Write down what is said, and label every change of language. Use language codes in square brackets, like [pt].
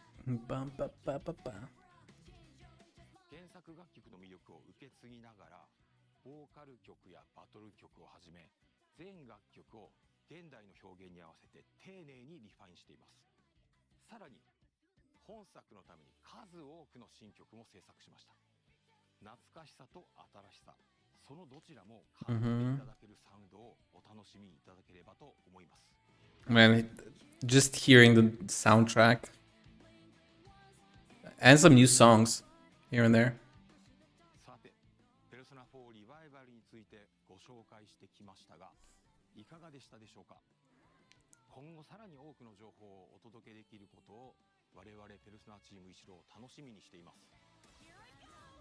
[ja] 原作楽曲の魅力を受け継ぎながら、ボーカル曲やバトル曲をはじめ全楽曲を現代の表現に合わせて丁寧にリファインしています。さらに本作のために数多くの新曲も制作しました。懐かしさと新しさ、そのどちらも感じていただけるサウンドをお楽しみいただければと思います。 [en] Man, just hearing the soundtrack and some new songs here and there. [ja] さて、ペルソナ4リバイバルについてご紹介してきましたが、いかがでしたでしょうか。今後さらに多くの情報をお届けできることを我々ペルソナチーム一同楽しみにしています。